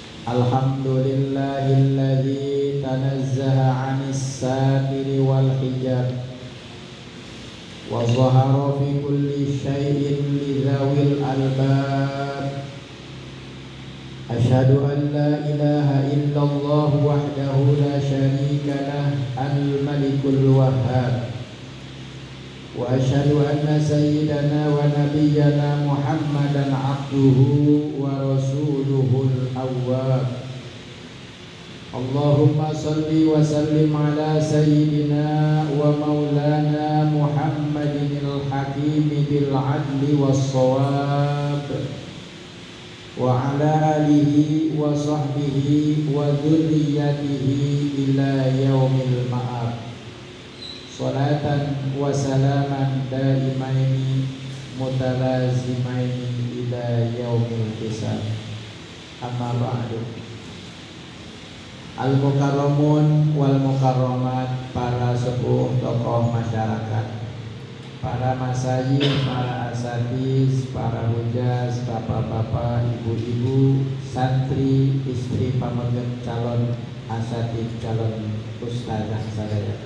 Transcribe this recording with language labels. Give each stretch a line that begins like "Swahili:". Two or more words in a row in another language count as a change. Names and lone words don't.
Arabic: الحمد لله الذي تنزه عن الستر والحجاب وظهر في كل شيء لذوي الألباب. أشهد أن لا إله إلا الله وحده لا شريك له الملك الوهاب. وأشهد أن سيدنا ونبينا محمدا عبده ورسوله الأواب. اللهم صل وسلم على سيدنا ومولانا محمد الحكيم بالعدل والصواب وعلى آله وصحبه وذريته إلى يوم المعاد. صلاة وسلاما دائمين متلازمين إلى يوم الحساب. أما بعد. المكرمون والمكرمات,
Sundanese: para sepuh tokoh masyarakat, para masyayikh, para asatiz, para hujaz, bapak-bapak, ibu-ibu, santri, istri pamerget, calon asatid, calon ustazah sadaya.